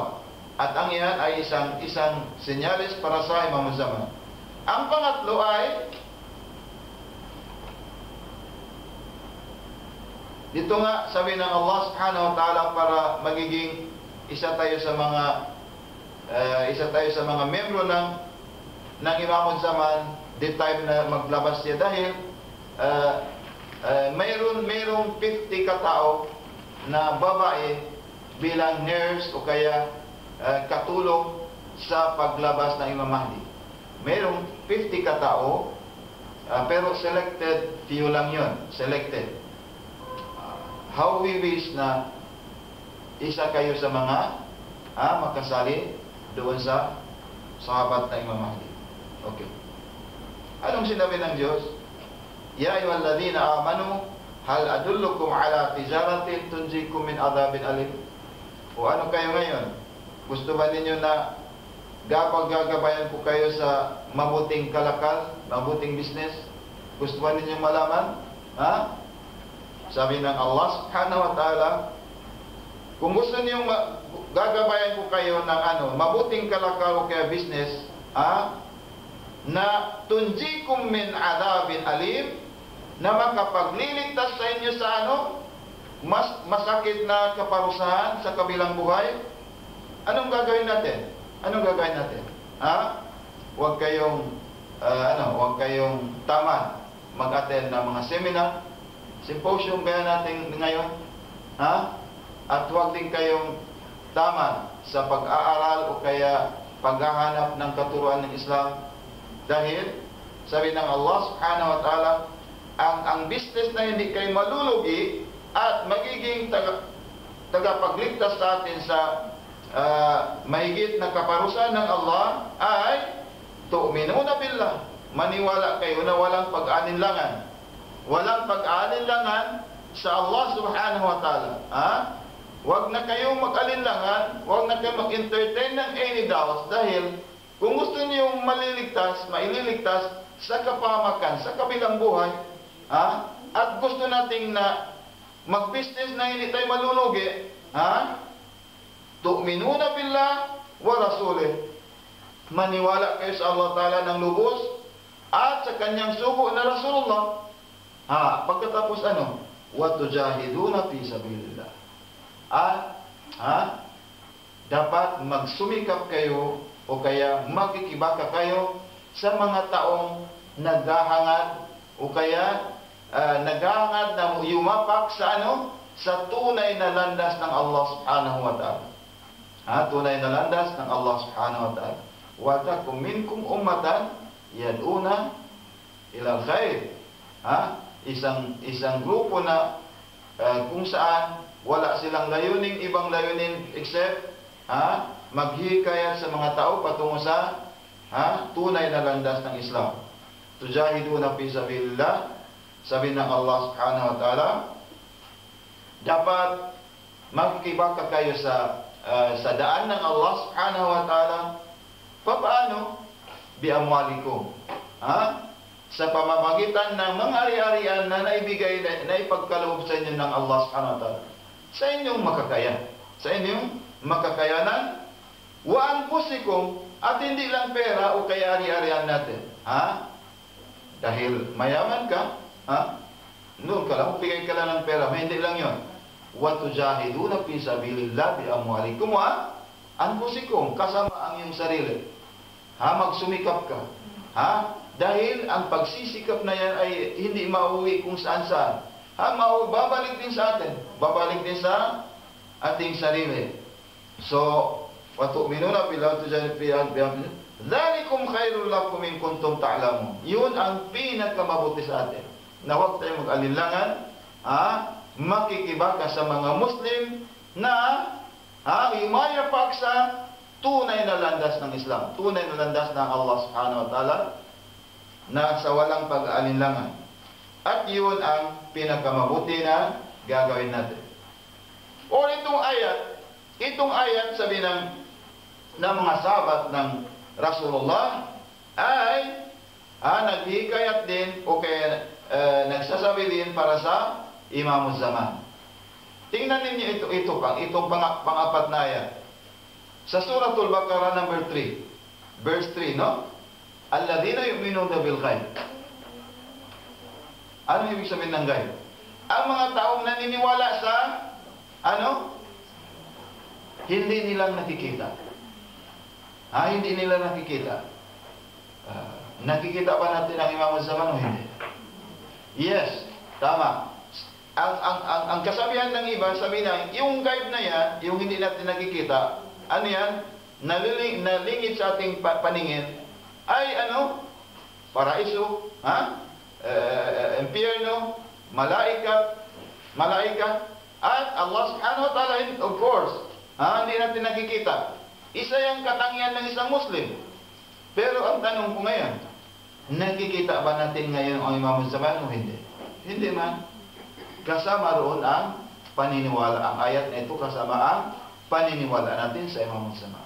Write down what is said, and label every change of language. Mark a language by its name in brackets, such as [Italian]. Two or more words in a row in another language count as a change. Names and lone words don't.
[Filipino] At ang iyan ay isang senyalis para sa Imam Zaman. Ang pangatlo ay, dito nga sabi ng Allah [Arabic] سبحانه وتعالى, [Filipino] para magiging isa tayo sa mga miyembro ng Imam Zaman [English] the time [Filipino] na maglabas siya, dahil mayroong 50 katao na babae bilang nurse o kaya katulong sa paglabas ng Imam Mahdi. Mayroong 50 katao, pero [English] selected, few [Filipino] lang yun, selected. [English] How we wish [Filipino] na isa kayo sa mga makasali doon sa sahabat ng Imam Mahdi. Okay. Anong sinabi ng Diyos? [Arabic] يا أيها الذين آمنوا هل أدلكم على تجارة تنجيكم من عذاب أليم. [Filipino] O ano kayo ngayon? Gusto ba ninyo na gagabayan ko kayo sa mabuting kalakal, mabuting business? Gusto ba ninyo malaman? Sabi ng Allah [Arabic] سبحانه وتعالى, [Filipino] kung gusto gagabayan ko kayo ng mabuting kalakal o kaya business, na [Arabic] تنجيكم من عذاب أليم, [Filipino] na makapagliligtas sa inyo sa masakit na kaparusahan sa kabilang buhay. Anong gagawin natin? Huwag kayong tamad mag-attend ng mga [English] seminar, symposium [Filipino] kaya natin ngayon, at huwag din kayong tamad sa pag-aaral o kaya paghahanap ng katuruan ng Islam. Dahil sabi ng Allah [Arabic] سبحانه وتعالى, [Filipino] ang business na hindi kayo malulugi at magiging tagapagligtas sa atin sa mahigit na kaparusahan ng Allah ay [Arabic] تؤمنون بالله, [Filipino] maniwala kayo na walang pag-alinlangan. Walang pag-alinlangan sa Allah [Arabic] سبحانه وتعالى. [Filipino] Huwag na kayong mag-alinlangan, huwag na kayong mag-entertain ng [English] any doubts, [Filipino] dahil kung gusto niyong maililigtas sa kapamakan, sa kabilang buhay, at gusto nating na mag-business na hindi tayo malulugi, [Arabic] تؤمنون بالله ورسوله, [Filipino] maniwala kayo sa Allah Ta'ala ng lubos at sa kanyang sugo na Rasulullah. [Arabic] Pagkatapos وتجاهدون في سبيل الله, [Filipino] dapat magsumikap kayo o kaya magkikibaka kayo sa mga taong naghahangad o kaya naghahangad na yumapak sa tunay na landas ng Allah [Arabic] سبحانه وتعالى. [Filipino] Tunay na landas ng Allah [Arabic] سبحانه وتعالى. وتكن منكم أمة يدعون إلى الخير. [Filipino] Isang grupo na kung saan wala silang layuning, ibang layunin except maghikayat sa mga tao patungo sa tunay na landas ng Islam. [Arabic] تجاهدون في سبيل الله, [Filipino] sabi ng Allah [Arabic] سبحانه وتعالى, [Filipino] dapat magkibaka kayo sa daan ng Allah [Arabic] سبحانه وتعالى. Paano? بأموالكم, [Filipino] sa pamamagitan ng mga ari-arian na naibigay, na ipagkaloob sa inyo ng Allah [Arabic] سبحانه وتعالى, [Filipino] sa inyong makakayanan, [Arabic] وأنفسكم, [Filipino] at hindi lang pera o kaya ari-arian natin. Dahil mayaman ka, noon ka lang, bigay ka lang ng pera, may hindi lang yun. [Arabic] وتجاهدون في سبيل الله بأموالكم وأنفسكم, [Filipino] kasama ang iyong sarili. Magsumikap ka. Dahil ang pagsisikap na yan ay hindi mauwi kung saan-saan. Babalik din sa atin. Babalik din sa ating sarili. So, [Arabic] وتؤمنون بالله تجاهدون في أموالكم ذلكم خير لكم إن كنتم تعلمون. [Filipino] Yun ang pinakamabuti sa atin. Na huwag tayong mag-alinlangan, makikibaka sa mga Muslim na yumayapak sa tunay na landas ng Islam, tunay na landas ng Allah [Arabic] سبحانه وتعالى, [Filipino] na sa walang pag-aalinlangan. At yun ang pinakamabuti na gagawin natin. O itong ayat sabi ng mga sahabat ng Rasulullah ay naghihikayat din o kaya nagsasabi din para sa Imamuz Zaman. Tingnan ninyo itong pang-apat na ayat. Sa Suratul Baqarah number 3, verse 3, no? [Arabic] الذين يؤمنون بالغيب. [Filipino] Ano ibig sabihin ng ghaib? Ang mga taong naniniwala sa hindi nilang nakikita. Hindi nila nakikita. Nakikita ba natin ang Imamuz Zaman o hindi? Yes, tama. Ang kasabihan ng iba, sabi na, yung ghaib na yan, yung hindi natin nakikita, ano yan? Nalingit sa ating paningin, ay paraiso, impyerno, malaika, at Allah [Arabic] سبحانه وتعالى, [English] of course, [Filipino] hindi natin nakikita. Isa yung katangian ng isang Muslim. Pero ang tanong ko ngayon, nakikita ba natin ngayon ang Imamuz Zaman o hindi? Hindi man. Kasama roon ang paniniwala. Ang ayat na ito kasama ang paniniwala natin sa Imamuz Zaman.